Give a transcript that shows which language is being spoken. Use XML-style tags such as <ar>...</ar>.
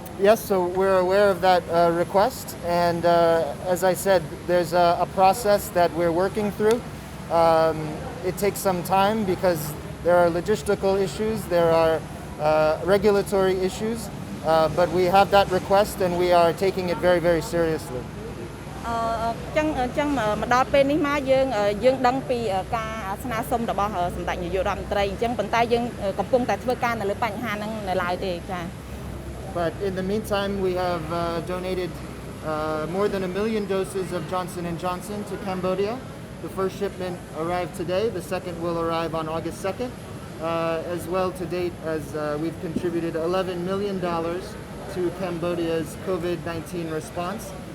<en>Yes, so we're aware of that request, and as I said, there's a process that we're working through. It takes some time because there are logistical issues, there are regulatory issues, but we have that request and we are taking it very, very seriously.</en> <km>ចឹងមកដល់ពេលនេះមកយើងដឹងពីការស្នើសុំរបស់សម្ដេចនាយករដ្ឋមន្ត្រីអញ្ចឹងប៉ុន្តែយើងកំពុងតែធ្វើការនៅលើបញ្ហាហ្នឹងនៅឡើយទេចា៎</km> <en>But in the meantime, we have donated more than 1 million doses of Johnson & Johnson to Cambodia. The first shipment arrived today. The second will arrive on August 2nd. As well, to date, as we've contributed $11 million to Cambodia's COVID-19 response.</en>